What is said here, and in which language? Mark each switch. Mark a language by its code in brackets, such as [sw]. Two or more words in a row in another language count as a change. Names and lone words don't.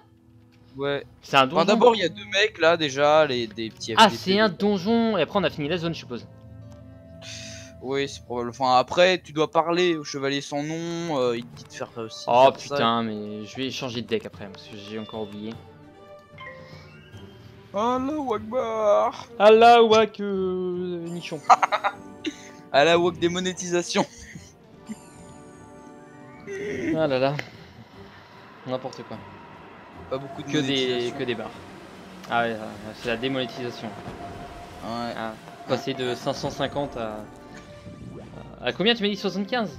[fr] Ouais. C'est un donjon. D'abord, il y a deux mecs là, déjà, des petits. Ah, c'est un donjon. Et après, on a fini la zone, je suppose. Oui, c'est probable. Enfin, après, tu dois parler au chevalier sans nom. Il te dit de faire ça aussi. Oh putain, mais je vais changer de deck après parce que j'ai encore oublié. [ar] الله أكبر. الله أكبر, nichon. الله أكبر, démonétisation. [fr] Ah là là. N'importe quoi. Pas beaucoup de que des barres. Ah ouais, c'est la démonétisation. Ouais. Ah, passer de 550 à combien tu m'as dit? 75?